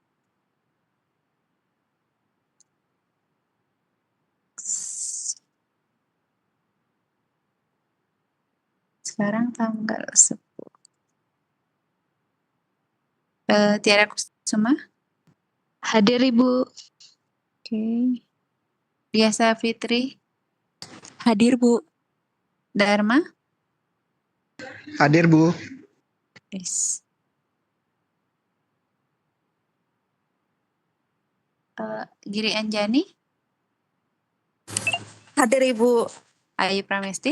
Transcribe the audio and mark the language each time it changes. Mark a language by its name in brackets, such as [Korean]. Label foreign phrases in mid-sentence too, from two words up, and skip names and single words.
[Indonesian] Sekarang tanggal 10. Tiara Kusuma. Hadir Ibu. Oke. Biasa Fitri. Hadir Bu. Dharma. Hadir Bu. Yes. Giri Anjani. Hadir Ibu. Ayu Pramesti.